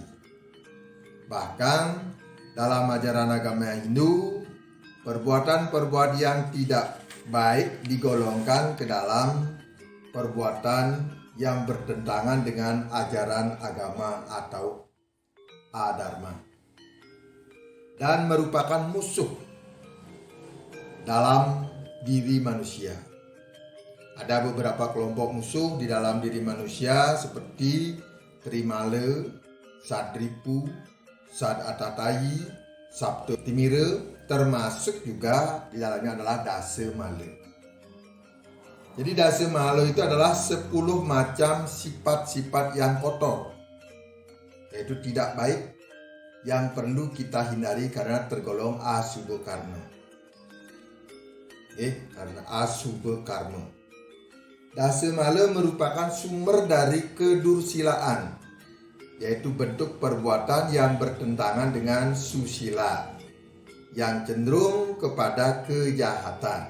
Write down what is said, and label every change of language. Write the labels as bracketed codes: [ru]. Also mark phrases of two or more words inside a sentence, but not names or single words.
[id] Bahkan dalam ajaran agama Hindu, perbuatan-perbuatan yang tidak baik digolongkan ke dalam perbuatan yang bertentangan dengan ajaran agama atau adharma dan merupakan musuh dalam diri manusia. Ada beberapa kelompok musuh di dalam diri manusia seperti Trimala, Sadripu, Sad Atatayi, Sabto Timira, termasuk juga di dalamnya adalah dasa mala. Jadi dasa mala itu adalah 10 macam sifat-sifat yang kotor, yaitu tidak baik yang perlu kita hindari karena tergolong [sa] asubha karma. [id] Karena [sa] asubha karma. [id] Dasa mala merupakan sumber dari kedursilaan, yaitu bentuk perbuatan yang bertentangan dengan susila, yang cenderung kepada kejahatan.